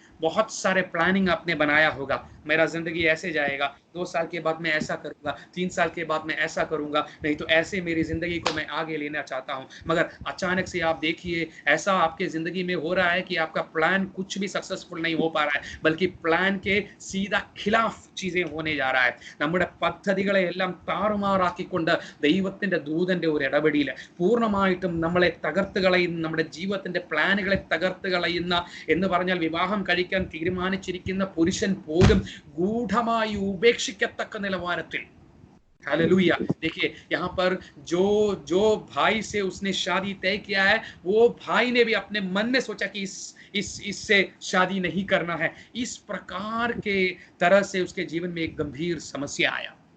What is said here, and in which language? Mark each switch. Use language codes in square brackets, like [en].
[hi] बहुत सारे प्लानिंग आपने बनाया होगा, मेरा जिंदगी ऐसे जाएगा, 2 साल के बाद मैं ऐसा करूंगा, 3 साल के बाद मैं ऐसा करूंगा, नहीं तो ऐसे मेरी जिंदगी को मैं आगे लेना चाहता हूं। मगर अचानक से आप देखिए ऐसा आपके जिंदगी में हो रहा है कि आपका प्लान कुछ भी सक्सेसफुल नहीं हो पा रहा है, बल्कि प्लान के सीधा खिलाफ चीजें होने जा रहा है। [ml] നമ്മുടെ പദ്ധതികളെല്ലാം താറുമാറാക്കിക്കൊണ്ട് ദൈവത്തിന്റെ ദൂതന്റെ ഒരു ഇടപെടൽ പൂർണ്ണമായിട്ടും നമ്മളെ തകർത്ത് കളയുന്ന, നമ്മുടെ ജീവിതത്തിന്റെ പ്ലാനുകളെ തകർത്ത് കളയുന്ന, എന്ന് പറഞ്ഞാൽ വിവാഹം കഴിക്കാൻ തീരുമാനിച്ചിരിക്കുന്ന പുരുഷൻ പോലും ഗൂഢമായി ഉപേക്ഷിക്കത്തക്ക നിലവാരത്തിൽ। [hi] हालेलुया। देखिए यहाँ पर जो भाई से उसने शादी तय किया है, वो भाई ने भी अपने मन में सोचा कि इससे शादी नहीं करना है। इस प्रकार के तरह से उसके जीवन में एक गंभीर समस्या आया।